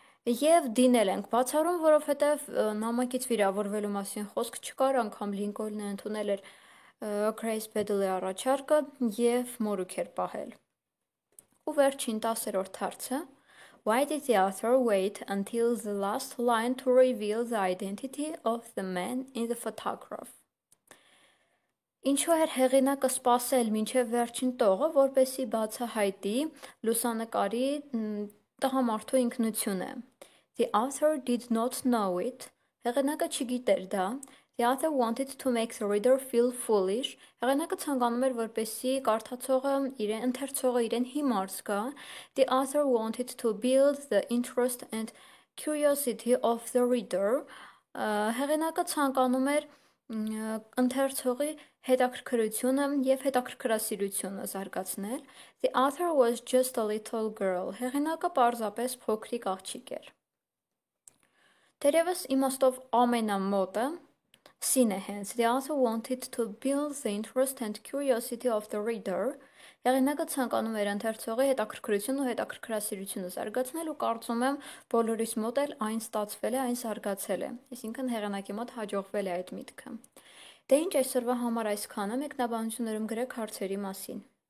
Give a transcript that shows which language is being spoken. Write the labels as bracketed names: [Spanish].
[Armenian] Եվ D-ն էլ ենք բացառում, որովհետև նամակից վիրավորվելու մասին խոսք չկար, անգամ Լինկոլնը ընդունել էր Grace Peddle-ի առաջարկը եւ մորուք էր պահել։ Ու վերջին 10-րդ հարցը [English] Why did the author wait until the last line to reveal the identity of the man in the photograph? [Armenian] Ինչու էր հեղինակը սպասել մինչև վերջին տողը, որպեսզի բացահայտի լուսանկարի տղամարդու ինքնությունը։ [English] The author did not know it. [Armenian] Հեղինակը չգիտեր դա։ [English] The author wanted to make the reader feel foolish. [Armenian] Հեղինակը ցանկանում էր, որպեսզի կարդացողը ընթերցողը իրեն հիմար զգա. [English] The author wanted to build the interest and curiosity of the reader. [Armenian] Հեղինակը ցանկանում էր ընթերցողի հետաքրքրությունը և հետաքրքրասիրությունը զարգացնել. [English] The author was just a little girl. [Armenian] Հեղինակը պարզապես փոքրիկ աղջիկ էր. Թերևս իմաստով ամենամոտը Սին է հենց. [English] The author wanted to build the interest and curiosity of the reader. [Armenian] Հեղինակը ցանկանում էր ընթերցողի հետաքրքրությունն ու հետաքրքրասիրությունը զարգացնել ու կարծում եմ բոլորիս մոտ էլ այն ստացվել է, այն զարգացել է։ Այսինքն հեղինակի մոտ հաջողվել է այդ միտքը։ Դե ինչ այսօրվա համար այսքանը, մեկնաբանություններում գրեք հարցերի մասին։